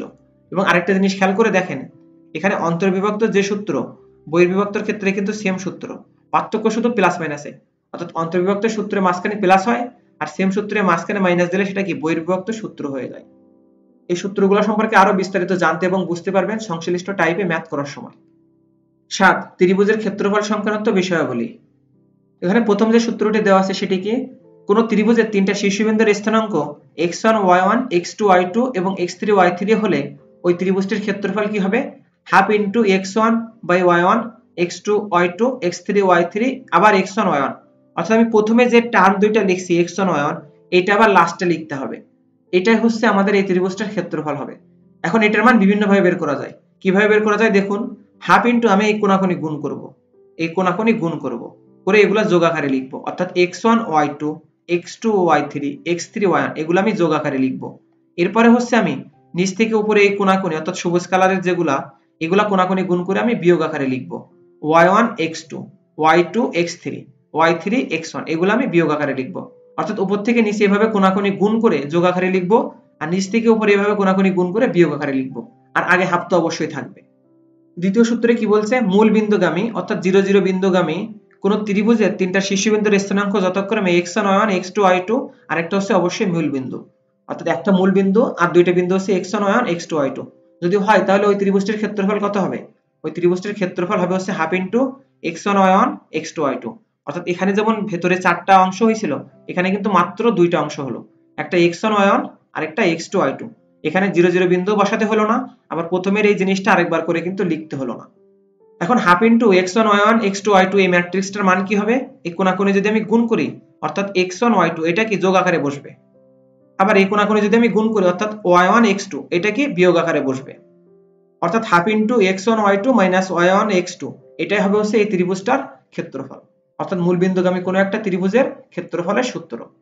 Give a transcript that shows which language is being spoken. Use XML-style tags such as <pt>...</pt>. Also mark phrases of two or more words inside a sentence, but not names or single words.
<bn>এবং আরেকটা জিনিস খেয়াল করে দেখেন, এখানে অন্তর্বিভক্ত যে সূত্র বহির্বিভক্তর ক্ষেত্রে কিন্তু সেম সূত্র, পার্থক্য শুধু</bn> <en>plus minus,</en> <bn>অর্থাৎ অন্তর্বিভক্ত সূত্রে মাঝখানে প্লাস হয় আর সেম সূত্রে মাঝখানে মাইনাস দিলে সেটা কি বহির্বিভক্ত সূত্র হয়ে যায়। এই সূত্রগুলো সম্পর্কে আরো বিস্তারিত জানতে এবং বুঝতে পারবেন সংশ্লিষ্ট টাইপে ম্যাথ করার সময়। 7 ত্রিভুজের ক্ষেত্রফল সংক্রান্ত বিষয়াবলী। এখানে প্রথম যে সূত্রটি দেওয়া আছে সেটি কি, কোন ত্রিভুজের তিনটা শীর্ষবিন্দুর স্থানাঙ্ক x1 y1 x2 y2 এবং x3 y3 হলে ওই ত্রিভুজটির ক্ষেত্রফল কি হবে,</bn> <en>half into</en> <bn>x1 বাই y1 x2 y2 x3 y3 আবার x1 y1, অর্থাৎ আমি প্রথমে যে টার্ম দুইটা লিখছি x1 y1 এটা আবার লাস্টে লিখতে হবে, এটাই হচ্ছে আমাদের এই ত্রিভুজটার ক্ষেত্রফল হবে। এখন এটার মান বিভিন্ন ভাবে বের করা যায়, কিভাবে বের করা যায় দেখুন,</bn> <en>half into</en> <bn>আমি এই কোণাকোণি গুণ করব, এই কোণাকোণি গুণ করব করে এগুলা যোগ আকারে লিখব, অর্থাৎ x1 y2 x2 y3 x3 y1 এগুলো আমি যোগ আকারে লিখব। এরপরে হচ্ছে আমি নিচ থেকে উপরে এই কোণাকোণি অর্থাৎ সবুজ কালারের যেগুলা এগুলা কোণাকোণি গুণ করে আমি বিয়োগ আকারে লিখব, y1 x2 y2 x3 y3 x1 এগুলো আমি বিয়োগ আকারে লিখব। অর্থাৎ উপর থেকে নিচে এভাবে কোণাকোণি গুণ করে যোগ আকারে লিখব, আর নিচ থেকে উপরে এভাবে কোণাকোণি গুণ করে বিয়োগ আকারে লিখব, আর আগে হাফ তো অবশ্যই থাকবে। দ্বিতীয় সূত্রে কি বলছে, মূল বিন্দুগামী অর্থাৎ 0 0 বিন্দুগামী কোন ত্রিভুজের তিনটা শীর্ষবিন্দুর স্থানাঙ্ক যথাক্রমে x1 y1 x2 y2, আর একটা হচ্ছে অবশ্যই মূল বিন্দু, অর্থাৎ একটা মূল বিন্দু আর দুইটা বিন্দু হচ্ছে x1 y1 x2 y2 যদি হয় তাহলে ওই ত্রিভুজটির ক্ষেত্রফল কত হবে, ওই ত্রিভুজটির ক্ষেত্রফল হবে হচ্ছে</bn> <en>half into</en> <bn>x1 y1 x2 y2। অর্থাৎ এখানে যেমন ভেতরে চারটা অংশ হয়েছিল এখানে কিন্তু মাত্র দুইটা অংশ হলো, একটা x1 y1 আর একটা x2 y2। এখানে 0 0 বিন্দু বসাতে হলো না, আবার প্রথমের এই জিনিসটা আরেকবার করে কিন্তু লিখতে হলো না। এখন</bn> <en>half into</en> <bn>x1 y1 x2 y2 এই ম্যাট্রিক্সটার মান কি হবে, এই কোণাকোণে যদি আমি গুণ করি অর্থাৎ x1 y2 এটা কি যোগ আকারে বসবে, আবার এই কোণাকোণে যদি আমি গুণ করি অর্থাৎ y1 x2 এটা কি বিয়োগ আকারে বসবে, অর্থাৎ</bn> <en>half into</en> <bn>x1 y2 মাইনাস y1 x2 এটাই হবে হচ্ছে এই ত্রিভুজটার ক্ষেত্রফল, অর্থাৎ মূল বিন্দুগামী কোনো একটা ত্রিভুজের ক্ষেত্রফলের সূত্র।</bn>